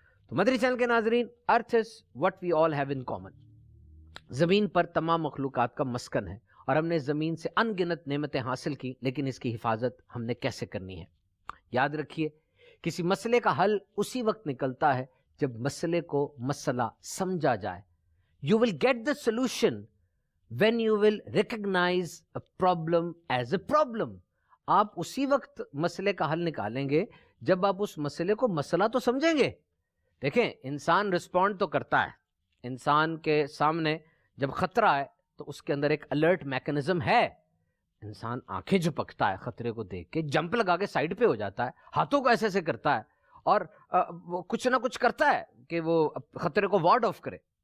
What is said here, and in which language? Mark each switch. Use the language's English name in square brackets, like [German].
[Urdu] تو مدری چینل کے ناظرین، [English] earth is what we all have in common, [Urdu] زمین پر تمام مخلوقات کا مسکن ہے، اور ہم نے زمین سے ان گنت نعمتیں حاصل کی، لیکن اس کی حفاظت ہم نے کیسے کرنی ہے؟ یاد رکھیے کسی مسئلے کا حل اسی وقت نکلتا ہے جب مسئلے کو مسئلہ سمجھا جائے. [English] You will get the solution when you will recognize a problem as a problem. [Urdu] آپ اسی وقت مسئلے کا حل نکالیں گے جب آپ اس مسئلے کو مسئلہ تو سمجھیں گے. دیکھیں انسان رسپونڈ تو کرتا ہے, انسان کے سامنے جب خطرہ ہے تو اس کے اندر ایک الرٹ میکنزم ہے. انسان آنکھیں جھپکتا ہے خطرے کو دیکھ کے, جمپ لگا کے سائڈ پہ ہو جاتا ہے, ہاتھوں کو ایسے ایسے کرتا ہے اور وہ کچھ نہ کچھ کرتا ہے کہ وہ خطرے کو وارڈ آف کرے.